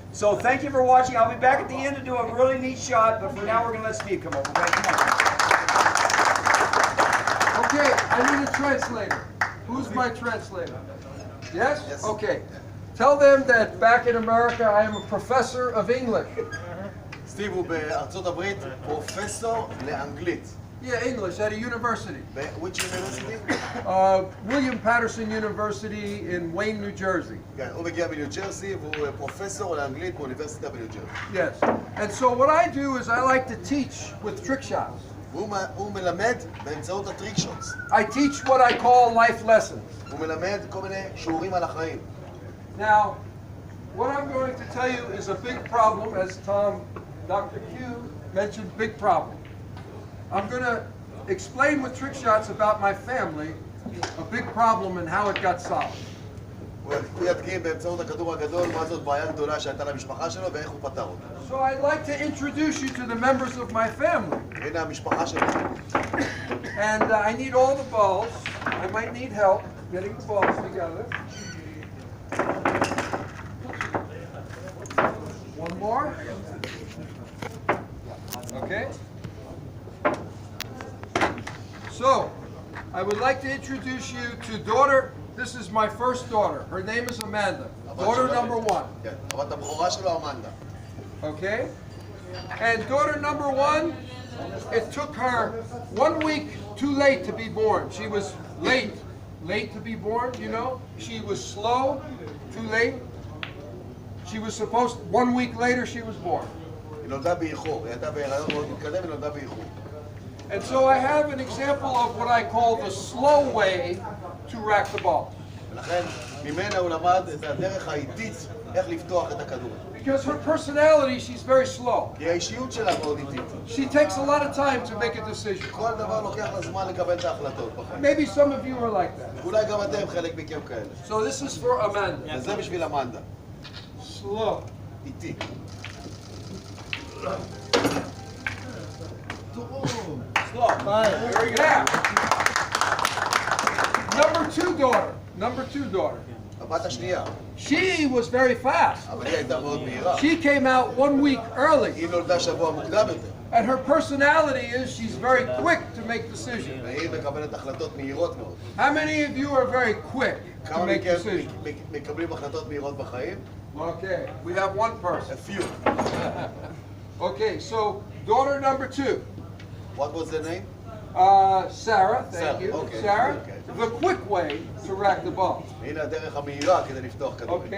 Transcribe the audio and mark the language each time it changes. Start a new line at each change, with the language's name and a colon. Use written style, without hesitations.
English: So thank you for watching. I'll be back at the end to do a really neat shot, but for now we're going to let Steve come over, okay? Come on. Okay, I need a translator. Who's my translator? Yes? Yes. Okay. Tell them that back in America I am a professor of English.
Hebrew: סטיב הוא בארצות הברית פרופסור לאנגלית.
English: Yeah, English at a university. Which university? William Patterson University in Wayne, New Jersey.
Hebrew: כן, הוא מגיע בניו ג'רסי והוא פרופסור לאנגלית באוניברסיטה בניו ג'רסי.
English: Yes. And so what I do is I like to teach with trick shots.
Hebrew: הוא מלמד באמצעות הטריק שוטס.
English: I teach what I call life lessons.
Hebrew: הוא מלמד כל מיני שיעורים על החיים.
English: Now, what I'm going to tell you is a big problem, as Dr. Q mentioned, big problem. I'm going to explain with trick shots about my family, a big problem and how it got solved.
Hebrew: הוא ידגים באמצעות הכדור הגדול מה זאת בעיה גדולה שהייתה למשפחה שלו ואיך הוא פתר אותה.
English: So I'd like to introduce you to the members of my family.
Hebrew: הנה המשפחה שלו.
English: And I need all the balls. I might need help getting the balls together. One more. Okay. So, I would like to introduce you to daughter. This is my first daughter. Her name is Amanda. Daughter number one.
Hebrew: כן, הבת הבכורה שלו אמנדה.
English: Okay? And daughter number one, it took her 1 week too late to be born. She was late to be born, you know? She was slow, too late. She was supposed, 1 week later she was born.
Hebrew: היא נולדה באיחור, היא הייתה בהיריון מאוד מתקדם, היא נולדה באיחור.
English: And so I have an example of what I call the slow way to rack the ball.
Hebrew: ולכן ממנה הוא למד את הדרך האיטית איך לפתוח את הכדור.
English: Because her personality, she's very slow.
Hebrew: כי האישיות שלה מאוד איטית.
English: She takes a lot of time to make a decision.
Hebrew: כל דבר לוקח לה זמן לקבל את ההחלטות בחיים.
English: Maybe some of you are like that.
Hebrew: אולי גם אתם חלק מכם כאלה.
English: So this is for Amanda.
Hebrew: וזה בשביל אמנדה.
English: Slow.
Hebrew: איטי.
English: Very good. Number two daughter.
Hebrew: הבת השנייה,
English: She was very fast.
Hebrew: אבל היא הייתה מאוד מהירה.
English: She came out 1 week early.
Hebrew: היא נולדה שבוע מוקדם יותר.
English: And her personality is she's very quick to make decisions.
Hebrew: והיא מקבלת החלטות מהירות מאוד.
English: How many of you are very quick to
Hebrew: כמה
English: make
Hebrew: מכם
English: decisions?
Hebrew: מקבלים החלטות מהירות בחיים?
English: Okay, we have one person. A few. Okay, so daughter number two. What was the name? Sarah, thank Sarah, you. okay, Sarah, okay. the quick way to rack the ball.
Hebrew: הנה הדרך המהירה כדי לפתוח כדורים.